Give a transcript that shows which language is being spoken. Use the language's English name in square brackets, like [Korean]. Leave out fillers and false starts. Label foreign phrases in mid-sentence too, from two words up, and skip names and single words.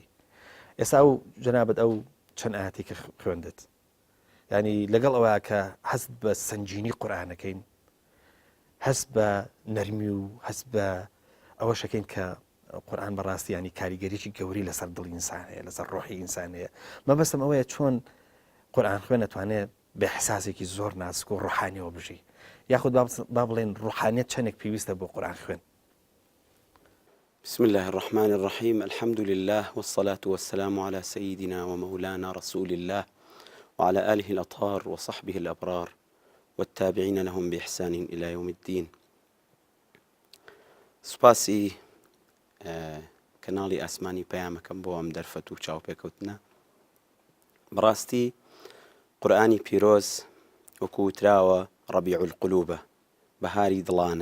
[Central Kurdish] ئێستا ئەو جەنابەت ئەو چەند ئاەتی کە خوێندت، ینی لەگەڵ ئەوە کە هەست بە سنجینی قورئانەکەین، هەست بە نەرمی و هەست بە ئەوە شەکەین کە قورئان بەڕاستی ینی کاریگەریی گەوری لەسەر دڵی ئینسان هەیە، لەسەر ڕۆحی ئینسان هەیە. مەبەستم ئەوەیە چۆن قورئان خوێن ئەتوانێت بە احساسێکی زۆر ناسک و ڕوحانیەوە بژی، یاخود با بڵێن ڕوحانیت چەندێک پێویستە بۆ قورئان خوێن. [Arabic] بسم الله الرحمن الرحيم. الحمد لله والصلاة والسلام على سيدنا ومولانا رسول الله وعلى آله الأطهار وصحبه الأبرار والتابعين لهم بإحسان إلى يوم الدين. [Central Kurdish] سپاسی کەناڵی ئاسمانی پەیامەکەم بۆ ئەم دەرفەت و چاوپێکەوتنە. بەڕاستی قورئانی پیرۆز وەکو وتراوە [Arabic] ڕەبیع القلوبە، [Central Kurdish] بەهاری دڵانە.